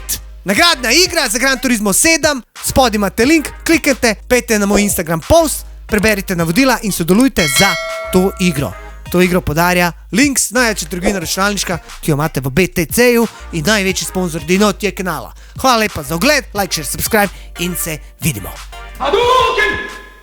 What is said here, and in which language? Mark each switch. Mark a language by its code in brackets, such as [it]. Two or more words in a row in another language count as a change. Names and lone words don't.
[sl] Nagradna igra za Gran Turismo 7, spodaj imate link, klikajte, pejte na moj Instagram post, preberite navodila in sodelujte za to igro. To igro podarja Links, največja trgovina računalniška, ki jo imate v BTC-ju in največji sponsor Dinotije kanala. Hvala lepa za ogled, [en] like, share, subscribe [sl] in se vidimo. Hadouken!